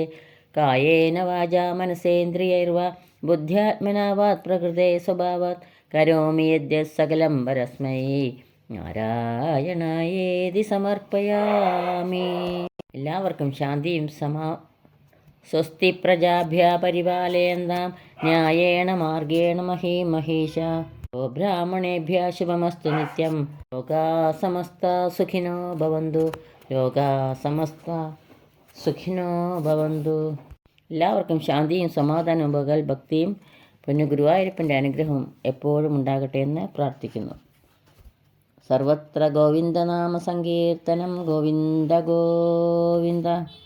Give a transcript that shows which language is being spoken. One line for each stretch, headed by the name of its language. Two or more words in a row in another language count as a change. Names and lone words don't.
Sanskrit: കായേന വാചാ മനസേന്ദ്രിയൈർവാ ബുദ്ധ്യാത്മനാ വാത് പ്രകൃതേ സ്വഭാവാത് കരോമി യദ്യത് സകലം പരസ്മൈ നാരായണായേതി സമർപ്പയാമി.
Malayalam: എല്ലാവർക്കും ശാന്തിയും
Sanskrit: സ്വസ്തി പ്രജാഭ്യ പരിപാലയന്താം ന്യായേണ മാർഗേണ മഹീം മഹീഷ. ബ്രാഹ്മണേഭ്യ ശുഭമസ്തു നിത്യം. ലോകാ സമസ്ത സുഖിനോ ഭവന്തു. ലോകാ സമസ്ത സുഖിനോ ഭവന്തു.
Malayalam: എല്ലാവർക്കും ശാന്തിയും സമാധാനവും ഭഗവത് ഭക്തിയും പൊന്നു ഗുരുവായൂരപ്പൻ്റെ അനുഗ്രഹവും എപ്പോഴും ഉണ്ടാകട്ടെ എന്ന് പ്രാർത്ഥിക്കുന്നു.
Sanskrit: സർവത്ര ഗോവിന്ദനാമ സങ്കീർത്തനം. ഗോവിന്ദ ഗോവിന്ദ.